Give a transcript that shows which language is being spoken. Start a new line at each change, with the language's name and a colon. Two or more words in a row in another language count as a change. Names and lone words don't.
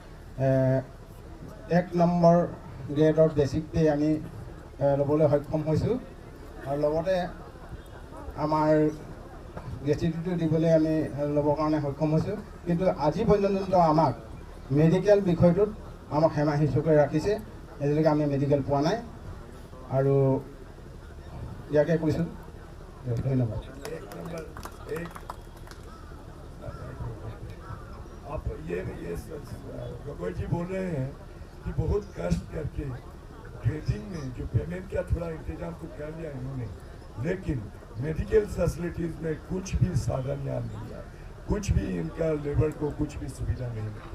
Assamese: 1 নম্বৰ গ্ৰেডৰ
English: basic pay
Assamese: আমি ল'বলৈ সক্ষম হৈছোঁ, আৰু লগতে আমাৰ গ্ৰেচুইটিটো দিবলৈ আমি ল'বৰ কাৰণে সক্ষম হৈছোঁ। কিন্তু আজি পৰ্যন্ত আমাক মেডিকেল বিষয়টোত আমাক হেমাহি চকুৰে ৰাখিছে, এতিয়ালৈকে আমি মেডিকেল পোৱা নাই, আৰু ইয়াকে কৈছোঁ। ধন্যবাদ।
Hindi: आप ये गगोई जी बोल रहे हैं कि बहुत कष्ट करके ग्रेडिंग में जो पेमेंट का थोड़ा इंतजाम तो कर लिया इन्होंने, लेकिन
English: medical facilities
Hindi: में कुछ भी साधन यहाँ नहीं है, कुछ भी इनका लेबर को कुछ भी सुविधा नहीं मिलता।